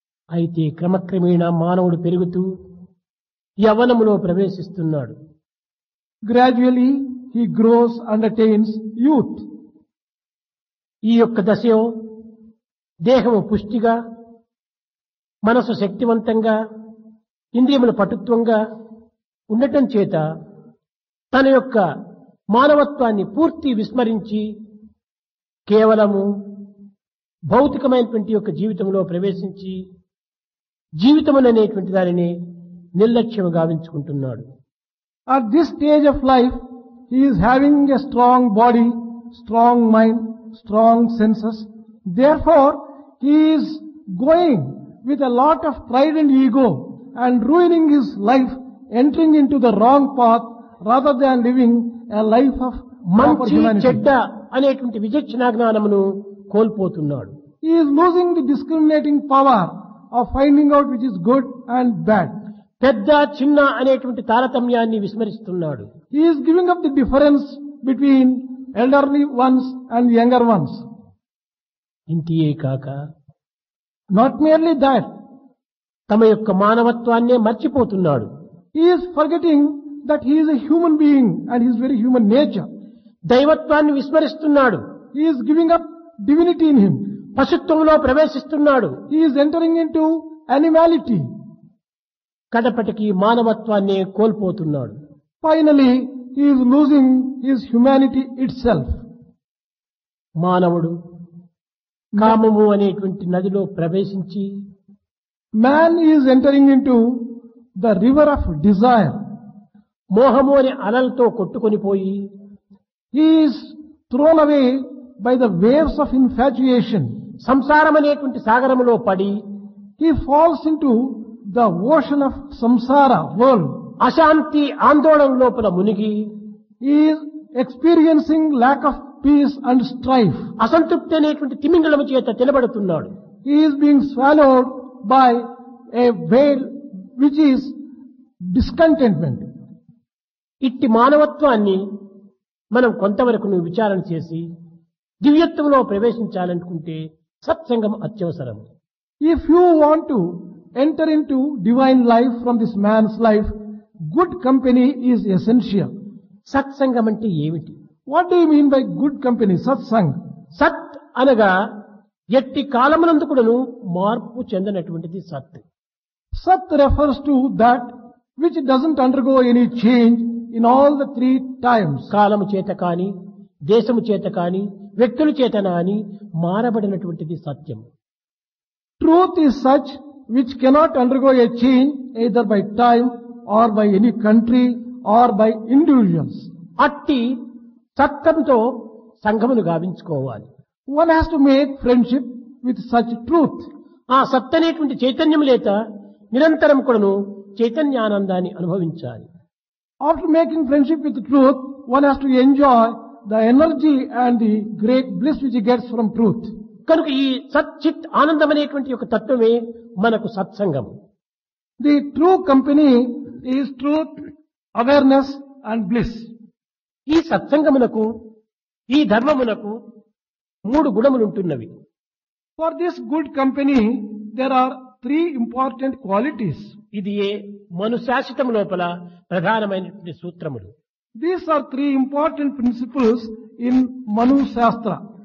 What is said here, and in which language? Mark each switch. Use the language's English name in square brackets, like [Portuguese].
[Telugu] అయితే క్రమక్రమేణా మానవుడు పెరుగుతూ యవ్వనములో ప్రవేశిస్తున్నాడు. [English] Gradually, he grows and attains youth. [Telugu] ఈ యొక్క దశలో దేహము పుష్టిగా, మనసు శక్తివంతంగా, ఇంద్రియములు పటుత్వంగా ఉండటం చేత తన యొక్క మానవత్వాన్ని పూర్తి విస్మరించి కేవలము భౌతికమైనటువంటి యొక్క జీవితంలో ప్రవేశించి జీవితముననేటువంటి దానిని నిర్లక్ష్యం గావించుకుంటున్నాడు. [English] At this stage of life, he is having a strong body strong mind, strong senses. Therefore, he is going with a lot of pride and ego and ruining his life, entering into the wrong path rather than living a life of proper [Telugu] మంచి [English] humanity. [Telugu] చెడ్డ అనేటువంటి విచక్షణ జ్ఞానమును కోల్పోతున్నాడు. [English] He is losing the discriminating power of finding out which is good and bad. [Telugu] పెద్ద చిన్న అనేటువంటి తారతమ్యాన్ని విస్మరిస్తున్నాడు. [English] He is giving up the difference between elderly ones and younger ones. [Telugu] ఇంతియే కాక [English] Not merely that, [Telugu] తమ యొక్క మానవత్వాన్నే మర్చిపోతున్నాడు. [English] he is forgetting that he is a human being and his very human nature. [Telugu] దైవత్వాన్ని విస్మరిస్తున్నాడు. [English] He is giving up divinity in him. [Telugu] పశుత్వంలో ప్రవేశిస్తున్నాడు. [English] He is entering into animality. [Telugu] కడపటికి మానవత్వాన్ని కోల్పోతున్నాడు. [English] Finally, he is losing his humanity itself. [Telugu] మానవుడు కామము అనేటువంటి నదిలో ప్రవేశించి [English] Man is entering into the river of desire. [Telugu] మోహము అనే అలలతో కొట్టుకొని పోయి [English] He is thrown away by the waves of infatuation. [Telugu] సంసారం అనేటువంటి సాగరములో పడి [English] He falls into the ocean of samsara world. [Telugu] అశాంతి ఆందోళన లోపల మునిగి [English] He is experiencing lack of peace and strife. [Telugu] అసంతృప్తి అనేటువంటి తిమింగళము చేత తినబడుతున్నాడు. [English] He is being swallowed by a whale which is discontentment. [Telugu] ఇట్టి మానవత్వాన్ని మనం కొంతవరకు విచారణ చేసి దివ్యత్వంలో ప్రవేశించాలనుకుంటే సత్సంగం అత్యవసరం. [English] If you want to enter into divine life from this man's life, good company is essential. [Telugu] సత్సంగం అంటే ఏమిటి? [English] What do you mean by good company? Satsang. [Telugu] సత్ అనగా ఎట్టి కాలమునందు కూడాను మార్పు చెందనటువంటిది సత్. [English] Sat refers to that which doesn't undergo any change in all the three times. [Telugu] కాలము చేత కాని, దేశము చేత కాని, వ్యక్తుల చేతన అని మారబడినటువంటిది సత్యం. [English] Truth is such which cannot undergo a change either by time or by any country or by individuals. [Telugu] అట్టి సత్యంతో సంఘమును గావించుకోవాలి. [English] One has to make friendship with such truth. [Telugu] ఆ సత్ అనేటువంటి చైతన్యం లేక నిరంతరం కూడాను చైతన్యానందాన్ని అనుభవించాలి. [English] After making friendship with truth, one has to enjoy the energy and the great bliss which he gets from truth. [Telugu] కనుక ఈ సచ్చిత్ ఆనందం అనేటువంటి ఒక తత్వమే మనకు సత్సంగం. [English] The true company is truth, awareness and bliss. [Telugu] ఈ సత్సంగమునకు, ఈ ధర్మమునకు 3 గుణములుంటున్నవి. [English] For this good company, there are 3 important qualities. [Telugu] ఇది ఏ మనుశాసితం లోపల ప్రధానమైనటువంటి సూత్రములు. [English] These are 3 important principles in Manu Shastra.